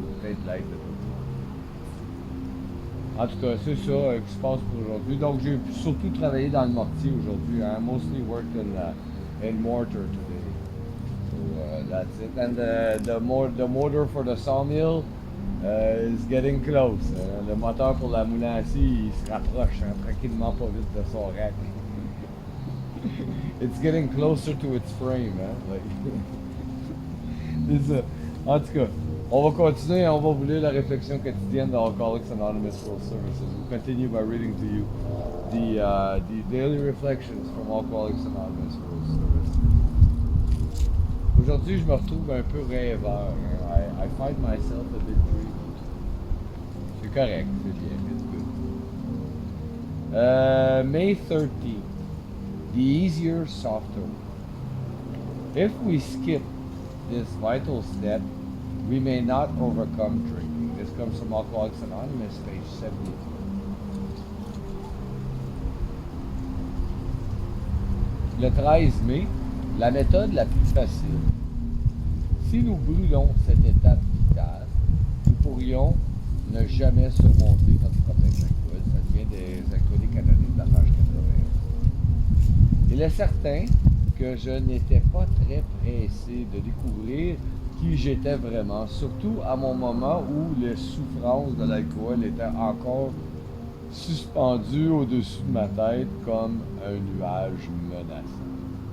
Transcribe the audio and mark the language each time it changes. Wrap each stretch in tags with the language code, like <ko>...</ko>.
<fr>Peut-être l'aide de d'autres. En tout cas, c'est ça qui se passe pour aujourd'hui. Donc j'ai surtout travaillé dans le mortier aujourd'hui. Hein?</fr> <en>Mostly worked in mortar today. So that's it. And the motor for the sawmill is getting close.</en> <fr>Le moteur pour la moulin à scie, il se rapproche, hein, tranquillement pas vite de son rack.</fr> <en>It's getting closer to its frame. Hein, like.</en> <fr>C'est ça. En tout cas, on va continuer et on va vous lire la réflexion quotidienne de Alcoholics Anonymous World Services.</fr> <en>We'll continue by reading to you the daily reflections from Alcoholics Anonymous World Services.</en> <fr>Aujourd'hui, je me retrouve un peu rêveur. Hein.</fr> <en>I find myself a bit dreamy.</en> <fr>C'est correct, c'est bien,</fr> <en>it's good. May 13th, the easier, softer way. If we skip this vital step, we may not overcome drinking. This comes from Alcoholics Anonymous, page 72.</en> <fr>Le 13 mai, la méthode la plus facile. Si nous brûlons cette étape vitale, nous pourrions ne jamais surmonter notre problème d'alcool. Ça vient des alcooliques anonymes de la page 81. Il est certain que je n'étais pas très pressé de découvrir qui j'étais vraiment, surtout à mon moment où les souffrances de l'alcool étaient encore suspendues au-dessus de ma tête comme un nuage menaçant.</fr>